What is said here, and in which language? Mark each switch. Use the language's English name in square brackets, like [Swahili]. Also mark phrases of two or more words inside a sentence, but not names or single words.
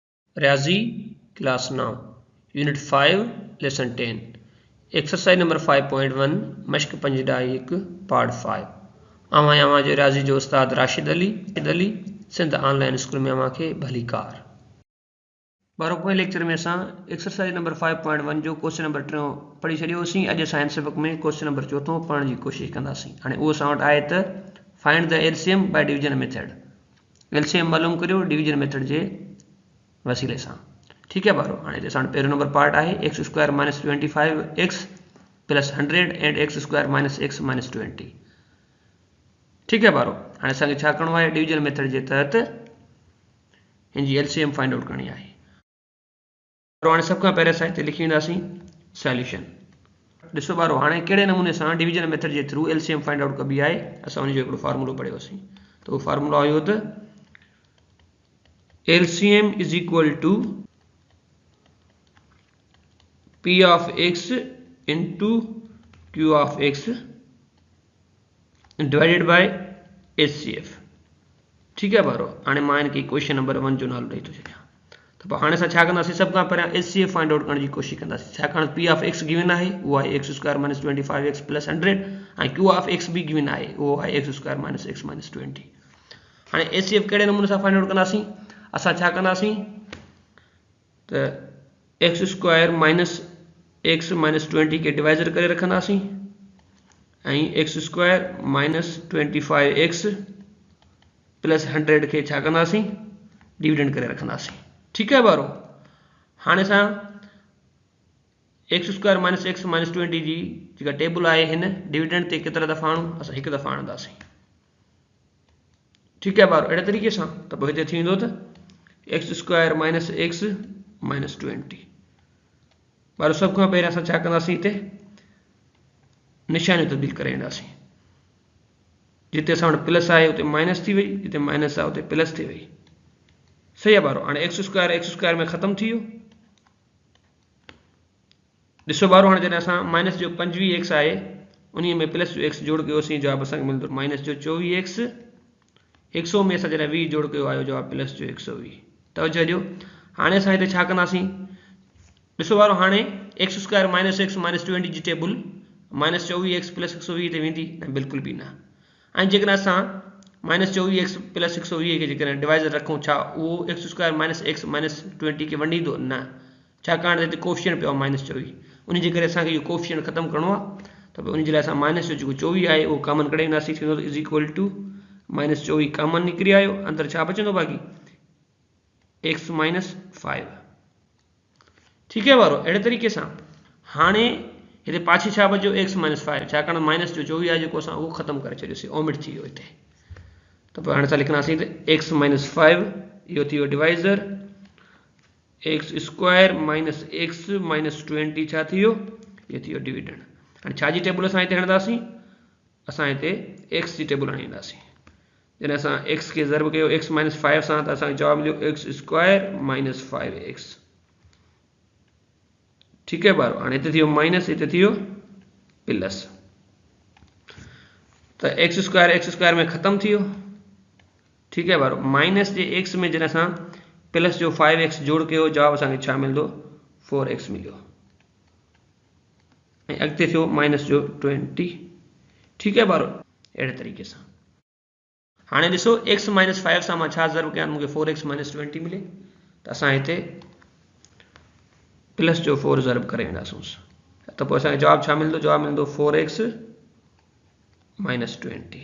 [Sindhi] रियाजी [English] class 9 unit 5 lesson 10 exercise number 5.1 [Sindhi] मश्क पंजडाई 1 पार्ट 5 आवां जो रियाजी जो उस्ताद राशिद अली सिंध ऑनलाइन स्कूल में के भली कार बारो पोइ लेक्चर में असां [English] exercise number 5.1 [Sindhi] जो [English] question number 3 [Sindhi] पढ़ी छॾियोसीं। अॼु [English] science book [Sindhi] में [English] question number 4 [Sindhi] पढ़ण जी कोशिशि कंदासीं। हाणे उहो असां वटि आहे त [English] find the LCM by division method. [Sindhi] एलसीएम मालूम करियो [English] division method [Sindhi] जे वसीले सां। ठीक है बारो हाणे असां पहिरियों नंबर पार्ट आहे [English] x square minus 25x plus 100 and x square minus x minus 20. [Sindhi] ठीक है बारो हाणे असांखे छा करिणो आहे [English] division method [Sindhi] जे तहत हिन जी एलसीएम [English] find out [Sindhi] करणी आहे। हाणे सब खां पहिरियों असां हिते लिखी वेंदासीं सॉल्यूशन। ॾिसो बारो हाणे कहिड़े नमूने सां [English] division method [Sindhi] जे [English] through LCM find out [Sindhi] कबी आहे। असां उन जो हिकिड़ो फार्मूलो पढ़ियोसीं त उहो फार्मूलो हुयो त [English] LCM is equal to P of x into Q of x divided by HCF। [Sindhi] ठीक है बारो हाणे मां इनके [English] question number 1 [Sindhi] जो नालो ॾेई थो छॾियां। त हाणे असां छा कंदासीं सब खां पहिरियां [English] HCF find out [Sindhi] करण जी कोशिशि कंदासीं। छाकाणि [English] P of x [Sindhi] गिवन आहे उहो आहे [English] x square minus 25x plus 100 [Sindhi] ऐं [English] Q of x [Sindhi] भी गिवन आहे उहो आहे [English] x square minus x minus 20. [Sindhi] हाणे HCF कहिड़े नमूने सां [English] find out [Sindhi] कंदासीं। असां छा कंदासीं त [English] x square minus x minus 20 [Sindhi] के डिवाइजर करे रखंदासीं ऐं [English] x square minus 25x plus 100 [Sindhi] के छा कंदासीं डिविडेंड करे रखंदासीं। ठीक है बारो हाणे असां [English] x square minus x minus 20 [Sindhi] जी जेका टेबल आहे हिन डिविडेंड ते केतिरा दफ़ा आणूं असां हिकु दफ़ा आणंदासीं। ठीक है बारो अहिड़े तरीक़े सां त पोइ हिते थी वेंदो त [English] x square minus x minus 20. [Sindhi] बारो सब खां पहिरियों असां छा कंदासीं हिते निशानियूं तब्दील करे वेंदासीं। जिते असां वटि प्लस आहे उते माइनस थी वई, जिते माइनस आहे उते प्लस थी वई। सही आहे बारो हाणे [English] x square [Sindhi] में ख़त्म थी वियो। ॾिसो बारो हाणे जॾहिं असां माइनस जो 25x आहे उन में प्लस जो x जोड़ कयोसीं जवाब असांखे मिलंदो माइनस जो 24x। 100 में असां जॾहिं 20 जोड़ कयो आयो जवाब प्लस जो 120। तवजो ॾियो हाणे असां हिते छा कंदासीं ॾिसो वारो हाणे [English] x square minus x minus 20 [Sindhi] जी टेबल [English] minus 24x plus 120 [Sindhi] ते वेंदी न बिल्कुल भी न। ऐं जेकॾहिं असां [English] minus 24x plus 120 [Sindhi] के जेकॾहिं डिवाइजर रखूं छा उहो [English] x square minus x minus 20 [Sindhi] के वंडींदो न। छाकाणि हिते कोफिशिएंट पियो आहे माइनस 24 उन जे करे असांखे इहो कोफिशिएंट ख़त्म करिणो आहे त पोइ उन जे लाइ असां माइनस जो जेको 24 आहे उहो कॉमन कढी वेंदासीं थींदो [English] is equal to minus 24 common [Sindhi] निकिरी आयो अंदरि छा बचंदो बाक़ी [English] x minus 5. [Sindhi] ठीक है बारो अहिड़े तरीक़े सां हाणे हिते पाछी छा बचो [English] x minus 5 [Sindhi] छाकाणि माइनस जो 24 आहे जेको असां उहो ख़त्म करे छॾियोसीं ओमिट थी वियो हिते। त पोइ हाणे असां लिखंदासीं त [English] x minus 5 [Sindhi] इहो थी वियो [English] divisor x square minus x minus 20 [Sindhi] छा थी वियो इहो थी वियो डिविडेंड। हाणे छा जी टेबल असां हिते हणंदासीं असां हिते एक्स जी टेबल हणी ईंदासीं। जॾहिं असां एक्स के ज़र्ब कयो [English] x minus 5 [Sindhi] सां त असांखे जवाब मिलियो [English] x square minus 5x. [Sindhi] ठीक है बारो हाणे हिते थी वियो माइनस हिते थी वियो प्लस त [English] x square [Sindhi] में ख़त्म थी वियो। ठीक है बारो माइनस जे एक्स में जॾहिं असां प्लस जो 5x जोड़ कयो जवाब असांखे छा मिलंदो 4x मिलियो ऐं अॻिते थियो माइनस जो 20। ठीक है बारो अहिड़े तरीक़े सां हाणे ॾिसो [English] x minus 5 [Sindhi] सां मां छा ज़र्ब कयां मूंखे [English] 4x minus 20 [Sindhi] मिले त असां हिते प्लस जो 4 ज़र्ब करे वेंदासूं त पोइ असांखे जवाब छा मिलंदो जवाब मिलंदो [English] 4x minus 20.